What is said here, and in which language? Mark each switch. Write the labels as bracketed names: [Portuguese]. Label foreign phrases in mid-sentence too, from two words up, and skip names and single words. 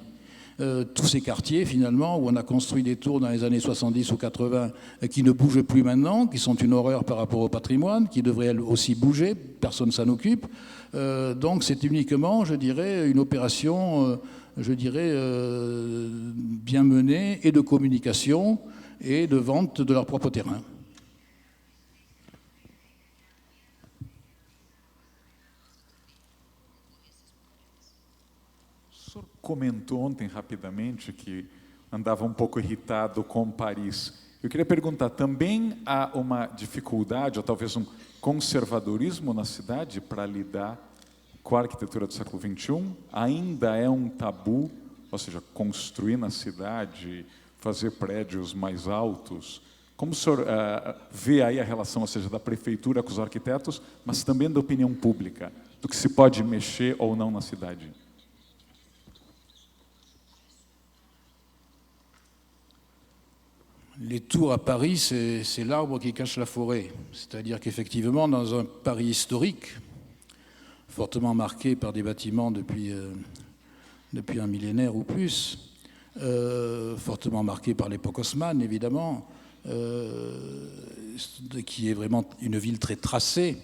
[French] Tous ces quartiers, finalement, où on a construit des tours dans les années 70 ou 80 qui ne bougent plus maintenant, qui sont une horreur par rapport au patrimoine, qui devraient aussi bouger, personne ne s'en occupe. Donc c'est uniquement, je dirais, une opération... bien menée, et de communication et de vente de leur propre terrain. [Portuguese] O senhor comentou ontem rapidamente que andava um pouco irritado com Paris. Eu queria perguntar, também há uma dificuldade, ou talvez um conservadorismo na cidade para lidar com a arquitetura do século XXI? Ainda é um tabu, ou seja, construir na cidade, fazer prédios mais altos? Como o senhor vê aí a relação, ou seja, da prefeitura com os arquitetos, mas também da opinião pública, do que se pode mexer ou não na cidade? [French] Les tours à Paris, c'est l'arbre qui cache la forêt. C'est-à-dire qu'effectivement, dans un Paris historique, fortement marqué par des bâtiments depuis un millénaire ou plus, fortement marqué par l'époque haussmanne, évidemment, qui est vraiment une ville très tracée.